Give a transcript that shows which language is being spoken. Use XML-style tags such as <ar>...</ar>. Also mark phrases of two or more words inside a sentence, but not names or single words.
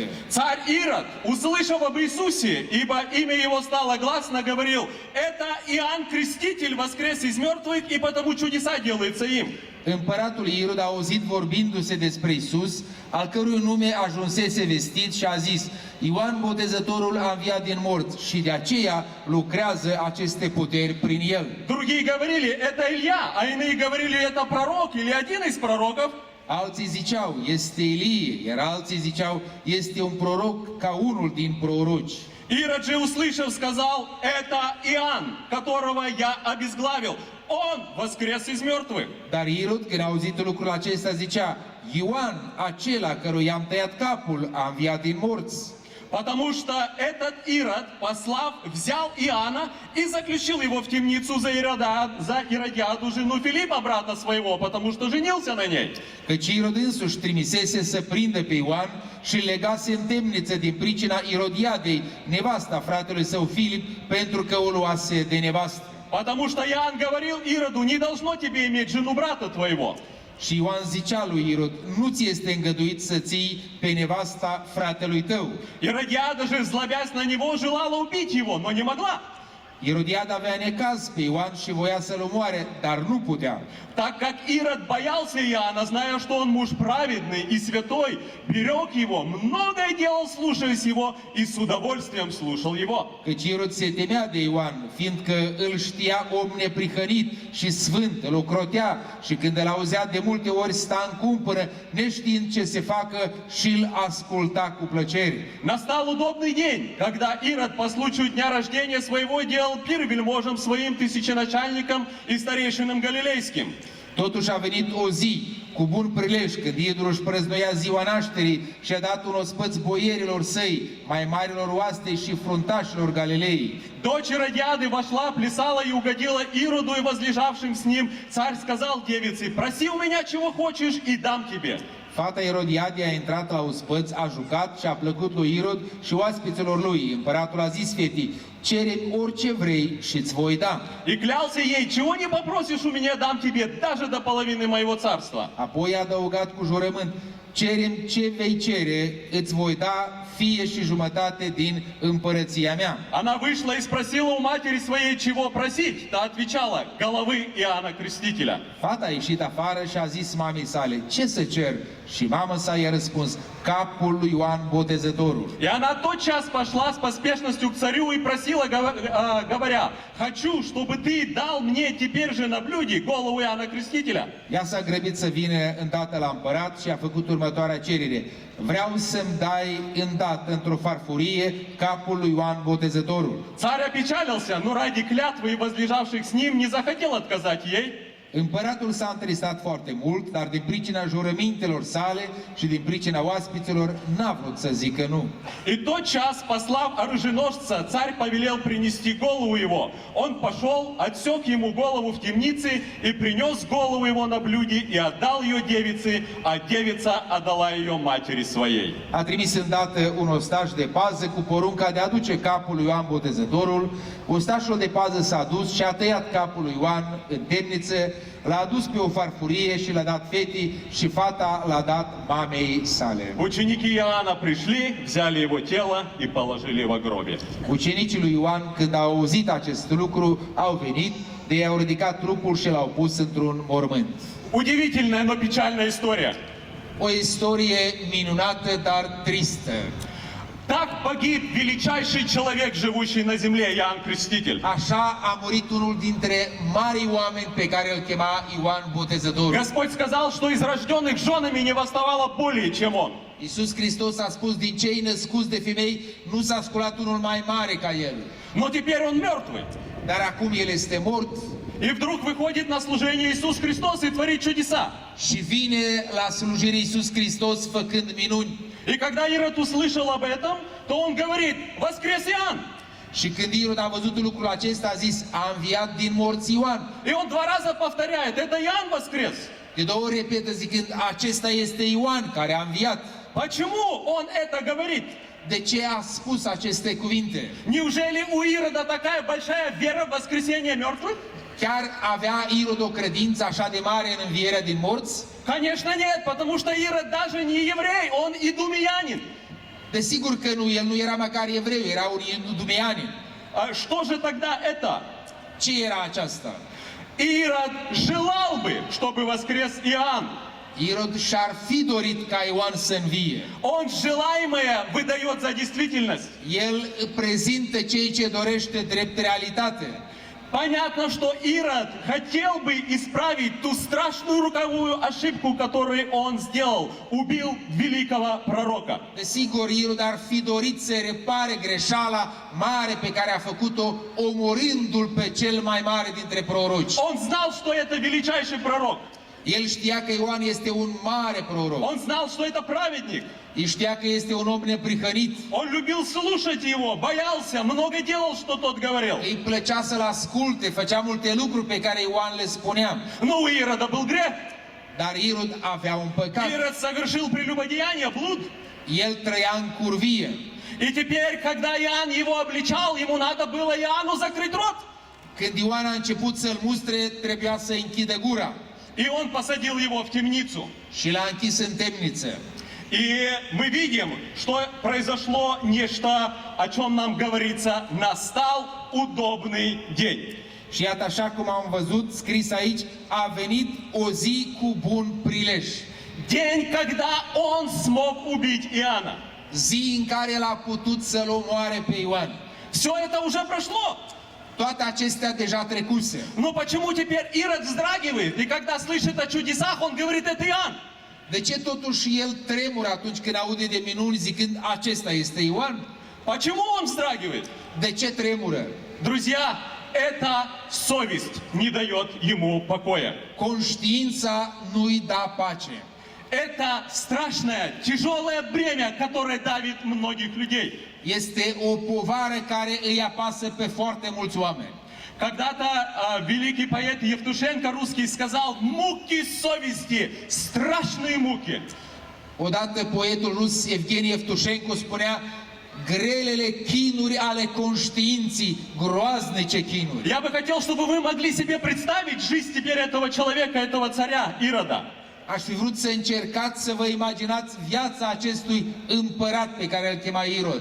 <ru>Царь Ирод, услышав об Иисусе, ибо имя его стало гласно, говорил: это Иоанн Креститель воскрес из мертвых, и потому чудеса делаются им.</ru> <ro>Împăratul Irod a auzit vorbindu-se despre Isus, al cărui nume ajunsese vestit și a zis: Ioan Botezătorul a înviat din morți și de aceea lucrează aceste puteri prin el.</ro> <ru>Другие говорили: это Илья, а иные говорили: это пророк или один из пророков.</ru> <ro>Alții ziceau, este Ilie, iar alții ziceau, este un proroc ca unul din proroci.</ro> <ru>Ирод же, услышав, сказал: это Иоанн, которого я обезглавил. Он воскрес из мертвых.</ru> <ro>Dar Irod, când a auzit lucrul acesta, zicea, Ioan, acela căruia am tăiat capul, a înviat din morți.</ro> <ru>Потому что этот Ирод, послав, взял Иоанна и заключил его в темницу за Иродиаду, жену Филиппа, брата своего, потому что женился на ней.</ru> <ro>Căci Irod însuși trimisese să prindă pe Ioan și legase în temniță din pricina Irodiadei, nevasta fratelui său Filip, pentru că o luase de nevastă.</ro> <ru>Потому что Иоанн говорил Ироду: не должно тебе иметь жену брата твоего.</ru> <ro>Și Ioan zicea lui Irod, nu ți este îngăduit să ții pe nevasta fratelui tău.</ro> <ru>Иродиада же, злобясь на него, желала убить его, но не могла.</ru> <ro>Irodiada avea necaz pe Ioan și voia să-l omoare, dar nu putea.</ro> <ru>Так как Ирод боялся Иоанна, зная, что он муж праведный и святой, берег его, многое делал, слушаясь его, и с удовольствием слушал его.</ru> <ro>Căci Irod se temea de Ioan, fiindcă îl știa om neprihănit și sfânt, îl ocrotea și când îl auzea de multe ori sta în cumpără, neștiind ce se facă și îl asculta cu plăcere.</ro> <ru>Настал удобный день, когда Ирод по случаю дня рождения своего делал пир вельможам своим тысяченачальникам и старейшинам галилейским.</ru> <ro>Totuși a venit o zi cu bun prilej când Irod își prăznuia ziua nașterii și a dat un ospăț boierilor săi, mai marilor oaste și fruntașilor Galilei.</ro> <ru>Дочь Иродиады вошла, плясала и угодила Ироду и возлежавшим с ним. Царь сказал девице: проси у меня чего хочешь и дам тебе.</ru> <ro>Fata Irodiade a intrat la ospăț, a jucat și a plăcut lui Irod și oaspeților lui. Împăratul a zis fetii, cere-mi orice vrei și îți voi da.</ro> <ru>И клялся ей: чего не попросишь у меня, дам тебе даже до половины моего царства.</ru> <ro>Apoi a adăugat cu jurământ, cere-mi ce vei cere, îți voi da fie și jumătate din împărăția mea.</ro> <ru>Она вышла и спросила у матери своей, чего просить. Та отвечала: головы Иоанна Крестителя.</ru> <ro>Fata a ieșit afară și a zis mamei sale, ce să cer? Și mama sa i-a răspuns, capul lui Ioan Botezătorul.</ro> <ru>И она тотчас пошла с поспешностью к царю и просила, говоря: хочу, чтобы ты дал мне теперь же на блюде голову Иоанна Крестителя.</ru> <ro>Ea s-a grăbit să vină îndată la împărat și a făcut următoarea cerere. Vreau să-mi dai îndată într-o farfurie capul lui Ioan Botezătorul.</ro> <ru>Царь опечалился, но ради клятвы и возлежавших с ним не захотел отказать ей.</ru> <ro>Împăratul s-a întristat foarte mult, dar din pricina jurămintelor sale și din pricina oaspeților n-a vrut să zică nu.</ro> <ru>И тотчас, послав оруженосца, царь повелел принести голову его. Он пошел, отсек ему голову в темнице и принес голову его на блюде и отдал ее девице, а девица отдала ее матери своей.</ru> <ro>A trimis îndată un ostaș de pază cu porunca de a aduce capul lui Ioan Botezătorul. Ostașul de pază s-a dus și a tăiat capul lui Ioan în temniță, l-a adus pe o farfurie și l-a dat fetii și fata l-a dat mamei sale.</ro> <ru>Ученики Иоанна пришли, взяли его тело и положили во гробе.</ru> <ro>Ucenicii lui Ioan, când au auzit acest lucru, au venit, de ei au ridicat trupul și l-au pus într-un mormânt.</ro> <ru>Удивительная, но печальная история.</ru> <ro>O istorie minunată, dar tristă.</ro> <ru>Так погиб величайший человек, живущий на земле, Иоанн Креститель.</ru> <ro>Așa a murit unul dintre mari oameni pe care îl chema Ioan Botezătorul.</ro> <ru>Господь сказал, что из рожденных женами не восставало более, чем он.</ru> <ro>Iisus Hristos a spus, din cei născuți de femei nu s-a sculat unul mai mare ca el.</ro> <ru>Но теперь он мертвый.</ru> <ro>Dar acum el este mort</ro> <ru>И вдруг выходит на служение Иисус Христос и tворит чудеса.</ru> <ro>și vine la slujire Iisus Hristos făcând minuni.</ro> <ru>И когда Ирод услышал об этом, то он говорит: воскрес Иоанн.</ru> <ro>Și când Irod a văzut lucrul acesta, a zis, a înviat din morți Ioan.</ro> <ru>И он 2 раза повторяет: это Иоанн воскрес.</ru> <ro>De 2 ori repetă zicând, acesta este Ioan care a înviat.</ro> <ru>Почему он это говорит?</ru> <ro>De ce a spus aceste cuvinte?</ro> <ru>Неужели у Ирода такая большая вера в воскресение мертвых?</ru> <ro>Chiar avea Irod o credință așa de mare în învierea din morți?</ro> <ru>Конечно нет, потому что Ирод даже не еврей, он идумеянин.</ru> <ro>Desigur că nu, el nu era măcar evreu, era un idumeanin.</ro> <ru>А что же тогда это?</ru> <ro>Ce era aceasta?</ro> <ru>Ирод желал бы, чтобы воскрес Иоанн.</ru> <ro>Irod și-ar fi dorit ca Ioan să învie.</ro> <ru>Он желаемое выдает за действительность.</ru> <ro>El prezintă ceea ce dorește drept realitate.</ro> <ru>Понятно, что Ирод хотел бы исправить ту страшную роковую ошибку, которую он сделал. Убил великого пророка.</ru> <ro>Desigur, Irod ar fi dorit să repare greșeala mare pe care a făcut-o, omorându-l pe cel mai mare dintre proroci.</ro> <ru>Он знал, что это величайший пророк.</ru> <ro>El știa că Ioan este un mare proroc.</ro> <ru>Он знал, что это праведник.</ru> <ro>El știa că este un om neprihănit.</ro> <ru>Он любил слушать его, боялся, много делал, что тот говорил.</ru> <ro>Îi plăcea să-l asculte, făcea multe lucruri pe care Ioan le spunea.</ro> <ru>Но у Ирода был грех.</ru> <ro>Dar Irod avea un păcat.</ro> <ru>Ирод совершил прелюбодеяние, блуд.</ru> <ro>El trăia în curvie.</ro> <ru>И теперь, когда Иоанн его обличал, ему надо было Иоанну закрыть рот.</ru> <ro>Când Ioan a început să-l mustre, trebuia să închidă gura.</ro> <ru>И он посадил его в темницу.</ru> <ro>Și l-a închis în temniță.</ro> <ru>И мы видим, что произошло нечто, о чем нам говорится, настал удобный день.</ru> <ro>Și iată, așa cum am văzut scris aici, a venit o zi cu bun prilej.</ro> <ru>День, когда он смог убить Иоанна.</ru> <ro>Zi în care el a putut să-l omoare pe Ioan.</ro> <ru>Все это уже прошло.</ru> <ro>Toate acestea deja trecuse.</ro> <ru>Но почему теперь Ирод вздрагивает? И когда слышит о чудесах, он говорит, это Иоанн.</ru> <ro>De ce totuși el tremură atunci când aude de minuni zicând acesta este Ioan?</ro> <ru>Почему он вздрагивает?</ru> <ro>De ce tremură?</ro> <ru>Друзья, это совесть не дает ему покоя.</ru> <ro>Conștiința nu-i da pace.</ro> <ru>Это страшное, тяжелое бремя, которое давит многих людей.</ru> <ro>Este o povară care îi apasă pe foarte mulți oameni.</ro> <ru>Когда-то великий поэт Евтушенко русский сказал: «Муки совести, страшные муки».</ru> <ro>Odată poetul rus Evgeni Evtushenko spunea grelele chinuri ale conștiinții, groaznice chinuri.</ro> <ru>Я бы хотел, чтобы вы могли себе представить жизнь теперь этого человека, этого царя Ирода.</ru> <ro>Aș fi vrut să încercați să vă imaginați viața acestui împărat pe care îl chema Irod.</ro>